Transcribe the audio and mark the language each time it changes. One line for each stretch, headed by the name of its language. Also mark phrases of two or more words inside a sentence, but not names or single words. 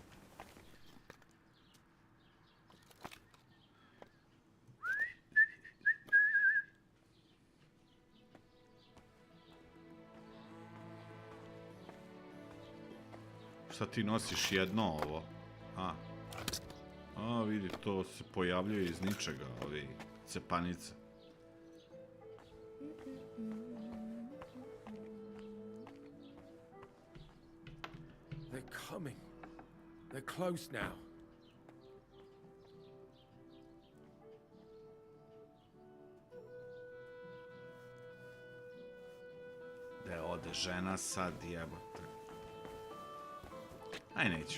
Serbian: Šta ti nosiš jedno ovo? A, vidi, to se pojavljuje iz ničega, ovi cepanice.
English: They're coming. They're close now.
Serbian: Gde ode žena sad, jebote. Aj, neću.